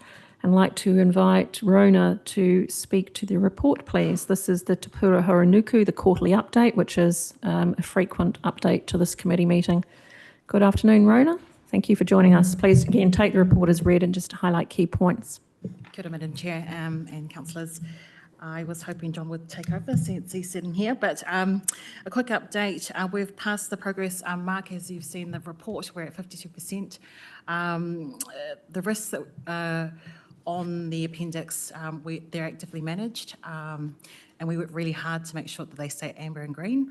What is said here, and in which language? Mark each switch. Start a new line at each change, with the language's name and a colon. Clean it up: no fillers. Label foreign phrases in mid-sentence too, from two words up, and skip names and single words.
English: I'd like to invite Rona to speak to the report, please. This is the Te Pura Horonuku, the quarterly update, which is a frequent update to this committee meeting. Good afternoon, Rona. Thank you for joining us. Please, again, take the report as read and just highlight key points.
Māori: Kia ora,
English: Madam Chair and councillors. I was hoping John would take over since he's sitting here, but a quick update. We've passed the progress mark, as you've seen the report. We're at 52%. The risks that on the appendix, they're actively managed, and we work really hard to make sure that they stay amber and green.